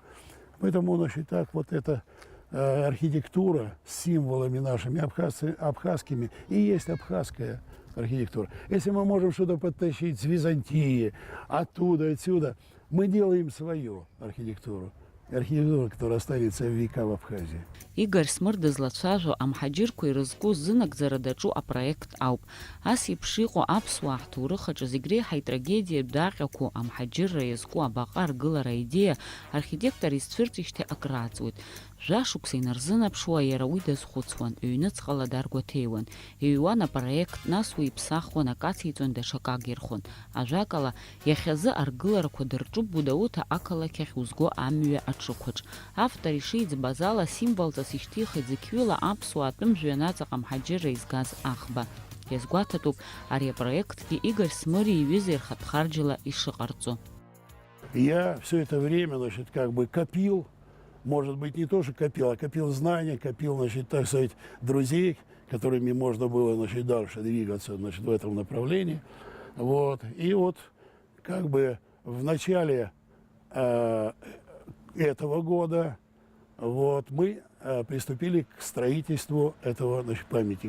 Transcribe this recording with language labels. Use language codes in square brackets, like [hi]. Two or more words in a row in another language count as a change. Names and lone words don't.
[ru] Поэтому, значит, так вот эта архитектура с символами нашими абхазскими и есть абхазская архитектура. Если мы можем что-то подтащить с Византии, оттуда, отсюда, мы делаем свою архитектуру. Архитектура, которая останется в века в Абхазии. [ab] Игорь Смыр злацәажәо амҳаџьырқәа ирызку зынагӡара даҿу апроект ауп. Ас еиԥш иҟоу аԥсуаа ҳҭоурых аҿы зегь реиҳа итрагедиатә даҟьақәоу амҳаџьырра иазку абаҟа аргылара аидеиа архитектор изцәырҵижьҭеи акрааҵуеит. Жәашықәса инарзынаԥшуа иара уи дазхәыцуан, ҩныҵҟала даргәаҭеиуан, иҩуан апроект, нас уи иԥсахуан, акациҵон, даҽакы агирхон. Ажәакала, иахьазы аргыларақәа дырҿуп Гәдоуҭа ақалақь ахь узго амҩа аҽықәаҿ. Автор ишиӡбаз ала символҵас ишьҭихит зықьҩыла аԥсуаа атәымжәҩан аҵаҟа амҳаџьырра изгаз аӷба. Иазгәаҭатәуп ари апроектгьы Игорь Смыри иҩыза ирхатәхарџьала ишыҟарҵо. [ru] Я все это время, значит, как бы копил, может быть, не то, что копил, а копил знания, копил, значит, так сказать, друзей, которыми можно было, значит, дальше двигаться, значит, в этом направлении. Вот. И вот, как бы, в начале этого года вот, мы приступили к строительству этого, значит, памятника.